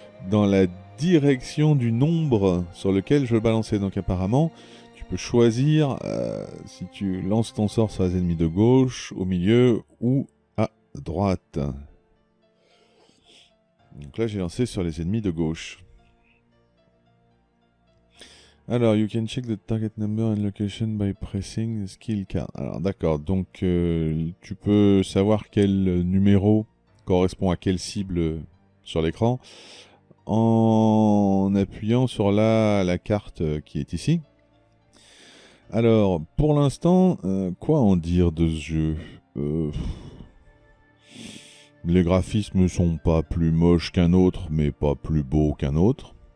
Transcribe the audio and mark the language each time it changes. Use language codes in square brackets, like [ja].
[fr] Dans la direction du nombre sur lequel je veux balancer. Donc apparemment, tu peux choisir si tu lances ton sort sur les ennemis de gauche, au milieu ou à droite. Donc là, j'ai lancé sur les ennemis de gauche. [en] Alors, you can check the target number and location by pressing the skill card. [fr] Alors, d'accord. Donc, tu peux savoir quel numéro correspond à quelle cible sur l'écran en appuyant sur la carte qui est ici. Alors, pour l'instant, quoi en dire de ce jeu Les graphismes sont pas plus moches qu'un autre, mais pas plus beaux qu'un autre.